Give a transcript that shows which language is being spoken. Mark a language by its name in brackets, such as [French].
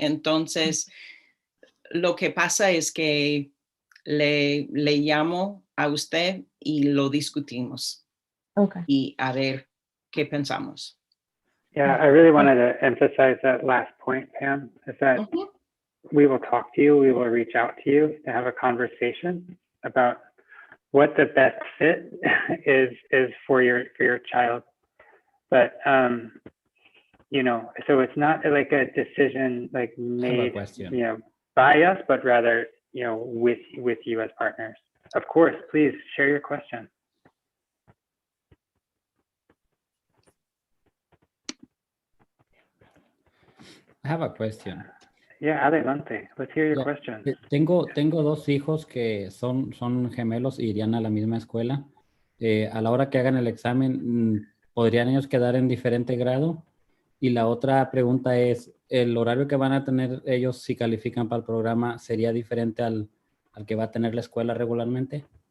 [Spanish] Entonces, lo que pasa es que le llamo a usted y lo discutimos. [English] Okay. [Spanish] Y a ver qué pensamos. [English] Yeah, I really wanted to emphasize that last point, Pam, is that we will talk to you, we will reach out to you to have a conversation about what the best fit is for your child. But you know, so it's not like a decision like made, you know, by us, but rather, you know, with you as partners. Of course, please share your question. I have a question. [Spanish] Yeah, adelante. [English] Let's hear your question. [Spanish] Tengo dos hijos que son gemelos y irían a la misma escuela. A la hora que hagan el examen, ¿podrían ellos quedar en diferente grado? Y la otra pregunta es, ¿el horario que van a tener ellos si califican para el programa sería diferente al que va a tener la escuela regularmente?